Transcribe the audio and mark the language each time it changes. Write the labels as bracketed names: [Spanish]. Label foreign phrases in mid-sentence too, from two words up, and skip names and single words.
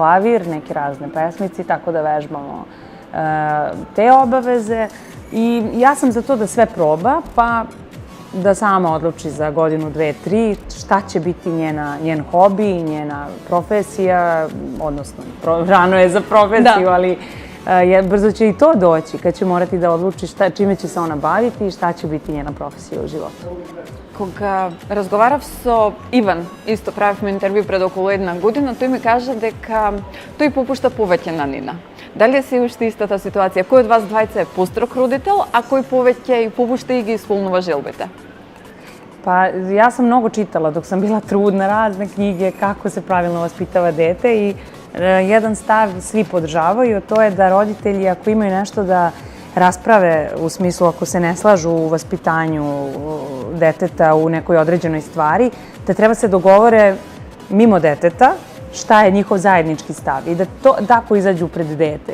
[Serbian] klavir, neke razne pesmici, tako da vežbamo te obaveze i ja sam za to da sve proba, pa da sama odluči za godinu, 2, 3 šta će biti njen hobi, njena profesija, odnosno rano je za profesiju, ali brzo će i to doći, kad će morati da odluči čime će se ona baviti i šta će biti njena profesija u životu. [Macedonian] Кога разговарав со Иван, исто правивме интервју пред околу 1 година, тој ми кажа дека тој попушта повеќе на Нина. Дали е се уште истата ситуација? Кој од вас двајца е построг родител, а кој повеќе и попушта и ги исполнува желбите? [Serbian] Pa ja sam mnogo čitala dok sam bila trudna, razne knjige kako se pravilno vaspitava dete i jedan stav svi podržavaju, a to je da roditelji ako imaju nešto da rasprave, u smislu ako se ne slažu u vaspitanju deteta u nekoj određenoj stvari, da treba se dogovore mimo deteta šta je njihov zajednički stav i da to tako izađu pred dete.